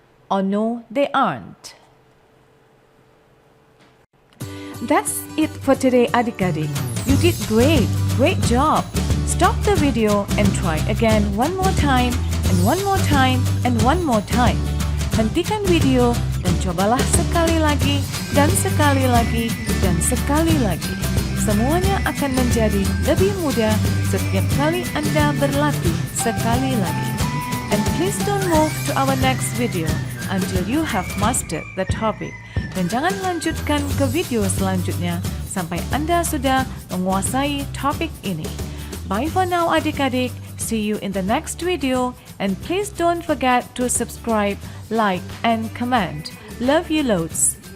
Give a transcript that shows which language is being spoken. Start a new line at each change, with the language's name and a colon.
English: Or no, they aren't. That's it for today, adik-adik. You did great. Great job. Stop the video and try again one more time, and one more time, and one more time.
Indonesian: Hentikan video dan cobalah sekali lagi, dan sekali lagi, dan sekali lagi. Semuanya akan menjadi lebih mudah setiap kali Anda berlatih sekali lagi.
English: And please don't move to our next video until you have mastered the topic.
Indonesian: Dan jangan lanjutkan ke video selanjutnya sampai Anda sudah menguasai topik ini.
English: Bye for now, adik-adik. See you in the next video. And please don't forget to subscribe, like, and comment. Love you loads.